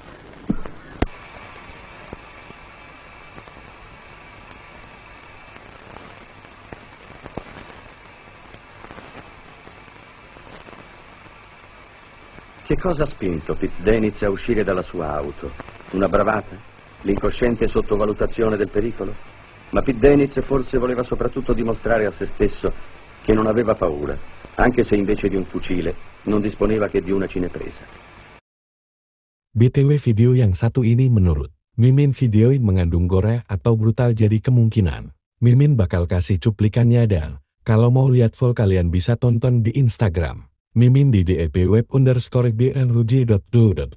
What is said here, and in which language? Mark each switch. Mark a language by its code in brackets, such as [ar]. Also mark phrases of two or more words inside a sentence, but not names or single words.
[it] Che cosa ha spinto Pete Dennis a uscire dalla sua auto? Una bravata? L'incosciente sottovalutazione del pericolo? Ma Pete Dennis forse voleva soprattutto dimostrare a se stesso che non aveva paura, anche se invece di un fucile non disponeva che di una cinepresa. [id] BTW video yang satu ini menurut Mimin video mengandung gore atau brutal jadi kemungkinan. Mimin bakal kasih cuplikannya dan kalau mau lihat full kalian bisa tonton di Instagram. Mimin di @web_blg.do.